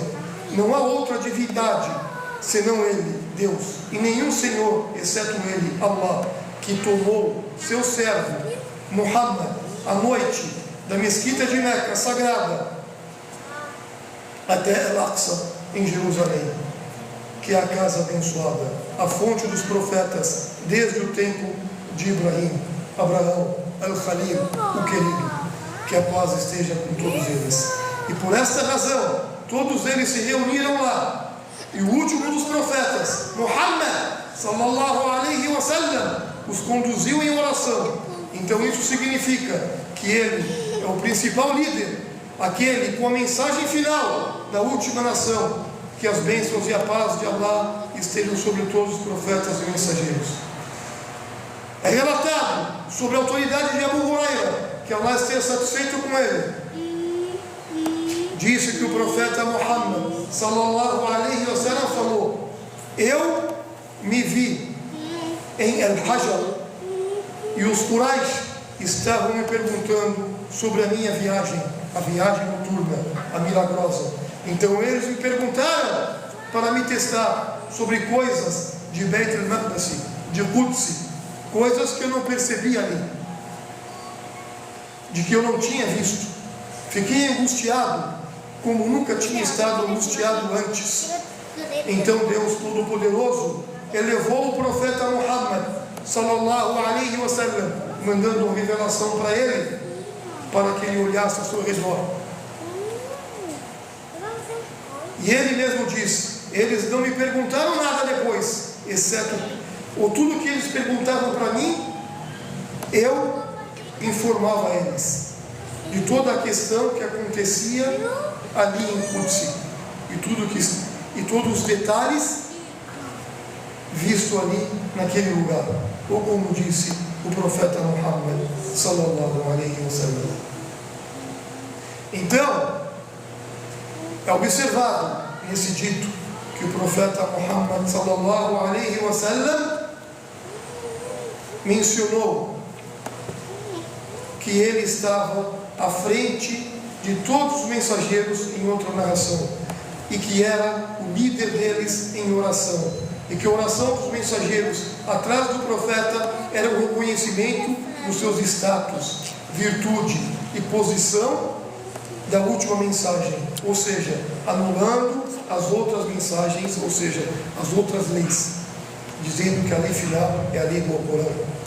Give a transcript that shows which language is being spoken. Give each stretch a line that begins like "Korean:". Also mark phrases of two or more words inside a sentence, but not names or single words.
Portuguese: Não há outra divindade senão Ele, Deus, e nenhum Senhor, exceto Ele, Allah, que tomou seu servo, Muhammad, à noite da mesquita de Meca sagrada até Al-Aqsa em Jerusalém, que é a casa abençoada, a fonte dos profetas desde o tempo de Abraão, Al-Khalil, o querido, que a paz esteja com todos eles. E por esta razão, todos eles se reuniram lá, e o último dos profetas,
Arabic: Muhammad, صلى الله عليه وسلم,
Portuguese: os conduziu em oração. Então isso significa que ele é o principal líder, aquele com a mensagem final da última nação, que as bênçãos e a paz de Allah estejam sobre todos os profetas e mensageiros. É relatado sobre a autoridade de Abu Huraira, que Allah esteja satisfeito com ele, disse que o profeta Muhammad
Arabic: صلى الله عليه وسلم
Portuguese: falou: eu me vi em Al-Hajar e os Quraysh estavam me perguntando sobre a minha viagem, a viagem noturna, a milagrosa. Então eles me perguntaram para me testar sobre coisas de Beit al-Maqdis, de Quds, coisas que eu não percebi ali, de que eu não tinha visto. Fiquei angustiado como nunca tinha estado angustiado antes. Então Deus Todo-Poderoso elevou o profeta Muhammad
Arabic: صلى الله عليه وسلم,
Portuguese: mandando uma revelação para ele, para que ele olhasse ao seu redor. E ele mesmo diz: eles não me perguntaram nada depois, exceto ou tudo que eles perguntavam para mim, eu informava a eles de toda a questão que acontecia ali em Quds, e todos os detalhes visto ali naquele lugar, ou como disse o profeta Muhammad
Arabic: صلى الله عليه وسلم.
Portuguese: Então é observado nesse dito que o profeta Muhammad
Arabic: صلى الله عليه وسلم
Portuguese: mencionou que ele estava à frente de todos os mensageiros em outra narração, e que era o líder deles em oração, e que a oração dos mensageiros atrás do profeta era o reconhecimento dos seus status, virtude e posição da última mensagem, ou seja, anulando as outras mensagens, ou seja, as outras leis, dizendo que a lei final é a lei do Alcorão.